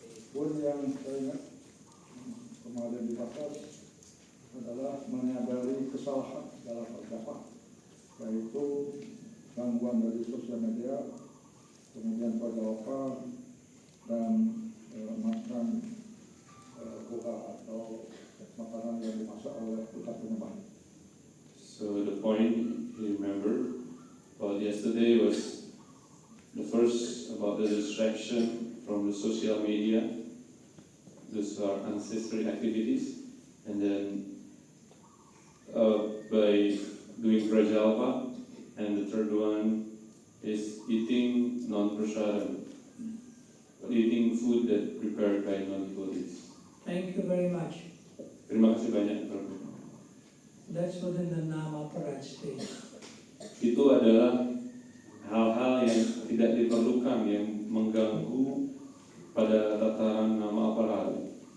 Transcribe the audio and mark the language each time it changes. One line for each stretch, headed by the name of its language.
Indonesian: Poin yang saya ingat kemarin dibahas adalah menyadari kesalahan dalam berjamaah, yaitu gangguan dari sosial media, kemudian pergaulan dan makan buah atau makanan yang dimasak oleh kita penyembah.
English: So the point you remember about yesterday was the first about the distraction from the social media. Those are ancestral activities, and then by doing prajalpa, and the third one is eating non-prasadam, eating food that prepared by non-devotees. Thank you very much.
Indonesian: Terima kasih banyak, Prabhu.
English: That's within the Nama Aparat stage.
Indonesian: Itu adalah hal-hal yang tidak diperlukan, yang mengganggu pada tataran nama aparat.